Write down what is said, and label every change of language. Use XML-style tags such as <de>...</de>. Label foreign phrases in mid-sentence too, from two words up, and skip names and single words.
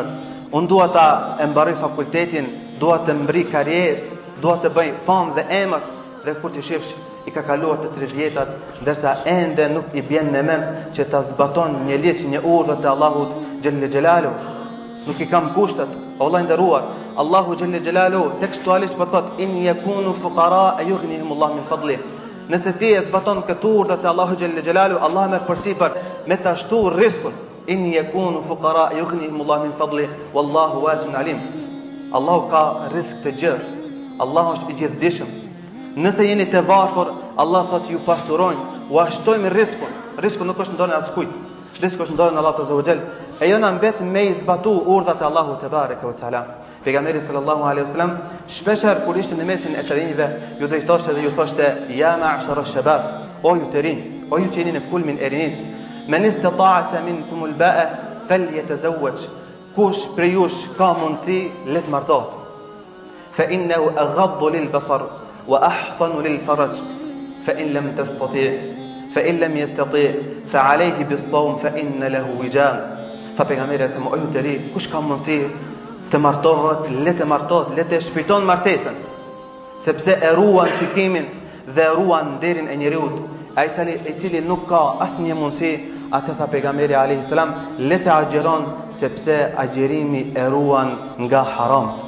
<sq>Unë dua ta e mbaroj fakultetin, dua të mbri karrierë, dua të bëj famë dhe emër, dhe kur ti shifsh i ka kaluar të 30 vjetat, ndërsa ende nuk i bjen në mend që ta zbaton një ligj, një urdhër të Allahut</sq> <ar>جل جلاله.</ar> <sq>Nuk i kam kushtet, o vëllai nderuar. Allahu</sq> <ar>جل جلاله</ar> <sq>tekstualisht po thot</sq> <ar>إن يكونوا فقراء يغنهم الله من فضله.</ar> <sq>Nëse ti e zbaton këtë urdhër të Allahu</sq> <ar>جل جلاله,</ar> <sq>Allah merr përsipër me ta shtuar rrezikun.</sq> <ar>إن يكونوا فقراء يغنهم الله من فضله والله واسع عليم.</ar> <sq>Allahu ka rrezik të gjerë. Allahu është i gjithdijshëm. Nëse jeni të varfër, Allah thot ju pasurojnë, u ashtojmë rrezikun. Rreziku nuk është në dorën e askujt. Rreziku është në dorën e Allahut</sq> <ar>عز وجل.</ar> <sq>E jona mbet me i zbatu urdhat e Allahut</sq> <ar>تبارك وتعالى.</ar> <sq>Pejgamberi</sq> <ar>صلى الله عليه وسلم</ar> <sq>shpeshher kur ishte në mesin e të rinjve, ju drejtoshte dhe ju thoshte</sq> <ar>يا معشر الشباب,</ar> <sq>o ju të rinj, o ju që jeni në kulmin e rinisë,</sq> <ar>من استطاع منكم الباءة فليتزوج.</ar> <sq>Kush prej jush ka mundësi le të martohet.</sq> <ar>فإنه أغض للبصر وأحصن للفرج. فإن لم تستطع' فإن لم يستطيع فعليه بالصوم فإن له وجاء.</ar> <sq>Tha pejgamberi se o ju të ri, kush ka mundësi të martohet, le të martohet, le të shpejton martesën, sepse e ruan shikimin dhe e ruan nderin e njeriut. Ai i cili nuk ka asnjë mundësi, atë tha pejgamberi</sq> <ar>عليه السلام,</ar> <sq>le të agjeron sepse agjerimi e ruan nga haram.</sq>